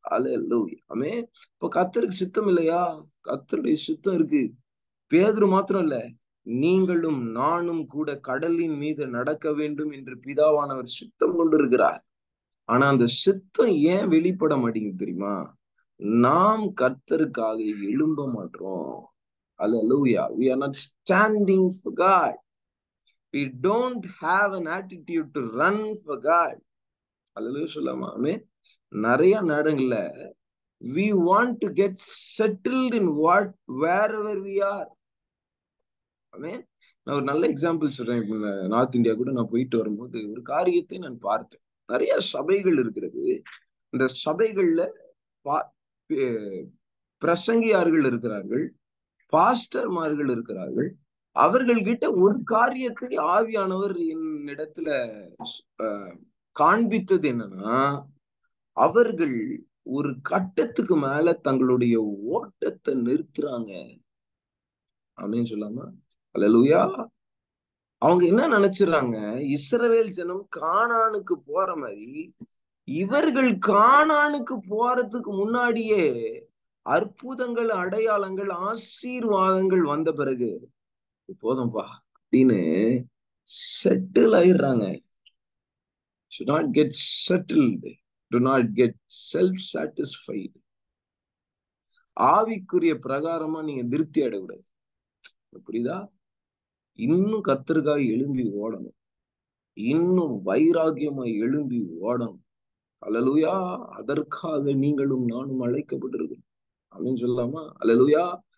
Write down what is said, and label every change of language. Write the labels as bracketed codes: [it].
[ta] அல்லேலூயா. ஆமென். இப்ப கர்த்தருக்கு சித்தம் இல்லையா? கர்த்தருடைய சித்தம் இருக்கு. பேதுரு மாத்திரம் இல்ல, நீங்களும் நானும் கூட கடலின் மீது நடக்க வேண்டும் என்று பிதாவானவர் சித்தம் கொண்டிருக்கிறார். ஆனா அந்த சித்தம் ஏன் வெளிப்பட மாட்டேங்குது தெரியுமா? நாம் கர்த்தருக்காக எழும்ப மாட்டோம். Hallelujah. [en] We are not standing for God. We don't have an attitude to run for God. [ta] Hallelujah சொல்லாமா. ஆமென். நிறைய நேரங்கள்ல [en] we want to get settled in wherever we are. [ta] ஆமென். நான் ஒரு நல்ல எக்ஸாம்பிள் சொல்றேன். நார்த் இந்தியா கூட நான் போயிட்டு வரும்போது ஒரு காரியத்தை நான் பார்த்தேன். நிறைய சபைகள் இருக்கிறது. இந்த சபைகள்ல பிரசங்கியார்கள் இருக்கிறார்கள், பாஸ்டர்மார்கள் இருக்கிறார்கள். அவர்கள்கிட்ட ஒரு காரியத்தை ஆவியானவர் என்னிடத்துல காண்பித்தது என்னன்னா, அவர்கள் ஒரு கட்டத்துக்கு மேல தங்களுடைய ஓட்டத்தை நிறுத்துறாங்க அப்படின்னு சொல்லாம. அல்லேலூயா. அவங்க என்ன நினைச்சுறாங்க, இஸ்ரவேல் ஜனம் கானானுக்கு போற மாதிரி இவர்கள் கானானுக்கு போறதுக்கு முன்னாடியே அற்புதங்கள், அடையாளங்கள், ஆசீர்வாதங்கள் வந்த பிறகு போதும்பா அப்படின்னு செட்டில் ஆயிடுறாங்க. [en] should not get settled, do not get self-satisfied. [ta] ஆவிக்குரிய பிரகாரமா நீங்க திருப்தி அடையக்கூடாது. புரியுதா? இன்னும் கர்த்தருக்காக எழும்பி ஓடணும். இன்னும் வைராகியமா எழும்பி ஓடணும். அல்லேலூயா. அதற்காக நீங்களும் நானும் அழைக்கப்பட்டிருக்கிறோம். அப்படின்னு சொல்லலாமா? அல்லேலூயா.